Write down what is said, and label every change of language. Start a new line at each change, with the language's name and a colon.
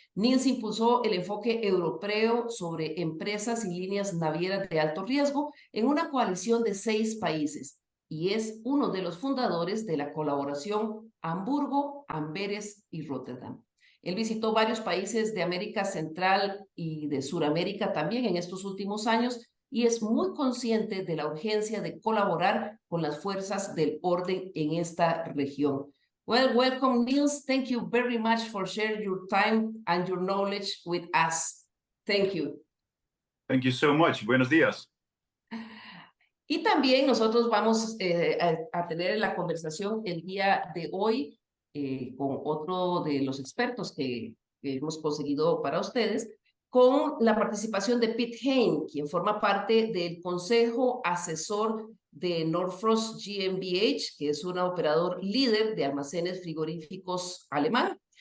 Spanish: Niels impulsó el enfoque europeo sobre empresas y líneas navieras de alto riesgo en una coalición de 6 países y es uno de los fundadores de la colaboración Hamburgo, Amberes y Rotterdam. Él visitó varios países de América Central y de Sudamérica también en estos últimos años y es muy consciente de la urgencia de colaborar con las fuerzas del orden en esta región.
English: Well, welcome, Niels. Thank you very much for sharing your time and your knowledge with us. Thank you. Thank you so much. Buenos días.
Spanish: Y también nosotros vamos a tener la conversación el día de hoy con otro de los expertos que hemos conseguido para ustedes, con la participación de Piet, quien forma parte del Consejo Asesor de Norfrost GmbH, que es un operador líder de almacenes frigoríficos alemán.